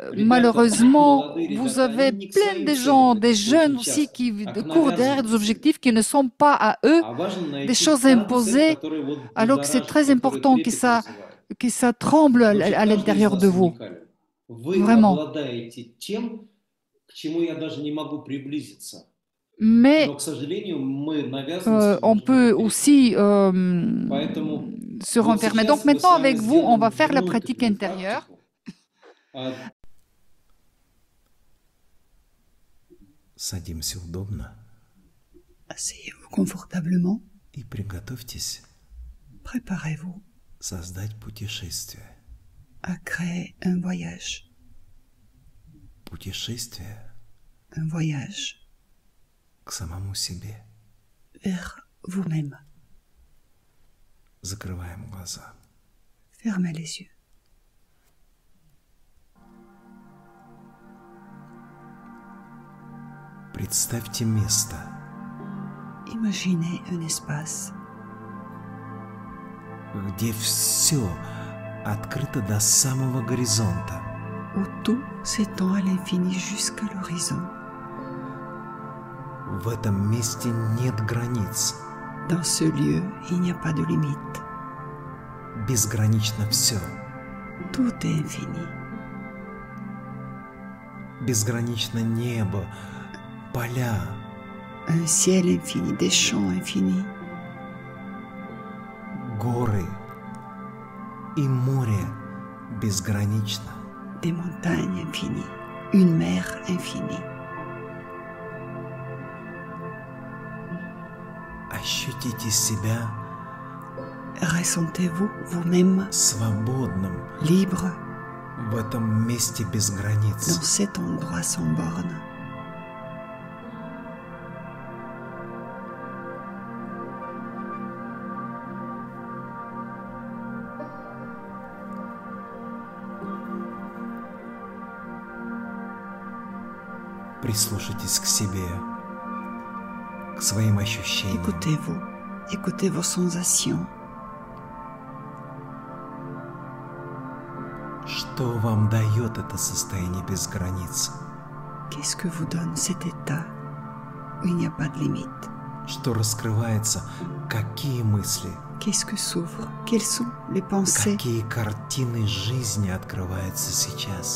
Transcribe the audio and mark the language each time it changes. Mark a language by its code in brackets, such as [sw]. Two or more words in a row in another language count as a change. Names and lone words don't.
[fr] Malheureusement, vous avez plein de gens, des jeunes aussi, qui courent derrière des objectifs qui ne sont pas à eux, des choses imposées, alors que c'est très important que ça tremble à l'intérieur de vous. Vraiment. Mais on peut aussi se renfermer. Donc maintenant, avec vous, on va faire la pratique intérieure. [ru] Садимся удобно. [fr] Asseyez-vous confortablement. [ru] И приготовьтесь [fr] Préparez-vous [ru] создать путешествие. [fr] à créer un voyage. [ru] Путешествие [fr] Un voyage [ru] к самому себе. [fr] vers vous-même. [ru] Закрываем глаза. [fr] Fermez les yeux. [ru] Представьте место, [fr] Imaginez un espace [ru] где все открыто до самого горизонта. [fr] où tout s'étend à l'infini jusqu'à l'horizon. [ru] В этом месте нет границ. [fr] Dans ce lieu, il n'y a pas de limite. [ru] Безгранично все. [fr] Tout est infini. [ru] Безгранично небо, поля, [fr] Un ciel infini, des champs infinis, [ru] горы и море безгранично. [fr] des montagnes infinies, une mer infinie. [ru] Ощутите себя [fr] Ressentez-vous vous-même [ru] свободным [fr] libre [ru] в этом месте без [fr] dans [ru] границ. [fr] cet endroit sans borne. [ru] Прислушайтесь к себе, к своим ощущениям. [fr] Écoutez-vous, écoutez vos sensations. [ru] Что вам дает это состояние без границ? [fr] Qu'est-ce que vous donne cet état où il n'y a pas de limite? [ru] Что раскрывается? Какие мысли? [fr] Qu'est-ce que s'ouvre? Quelles sont les pensées? [ru] Какие картины жизни открываются сейчас?